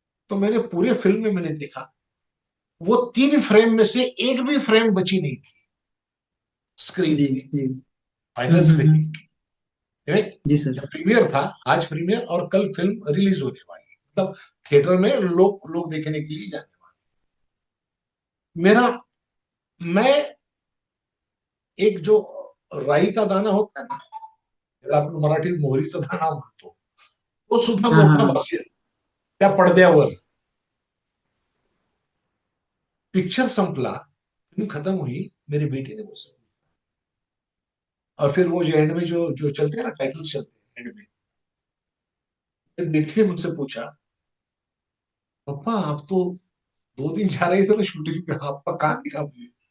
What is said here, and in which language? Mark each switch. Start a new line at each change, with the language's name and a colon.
Hindi: तो मैंने पूरे फिल्म में मैंने देखा, वो 3 फ्रेम में से एक भी फ्रेम बची नहीं थी स्क्रीन जी पे, जी फाइनल स्क्रीनिंग। जी सर। जब प्रीमियर था, आज प्रीमियर और कल फिल्म रिलीज होने वाली है, मतलब थिएटर में लोग लोग देखने के लिए जाने वाले। मेरा मैं एक जो राई का दाना होता है ना,
Marathi: ज्याला आपण मराठीत मोहरीचा दाना म्हणतो, तो सुद्धा
Hindi: हाँ हाँ
Marathi: मोठा
Hindi: हाँ
Marathi: भासेल त्या पडद्यावर।
Hindi: पिक्चर संपला, फिल्म खत्म हुई, मेरी बेटी ने मुझसे, और फिर वो जो एंड में जो जो चलते हैं ना, टाइटल्स चलते हैं एंड में, मेरी बेटी ने मुझसे पूछा, पापा आप तो 2 दिन जा रहे थे ना शूटिंग पे, आपका कहाँ दिखा मुझे?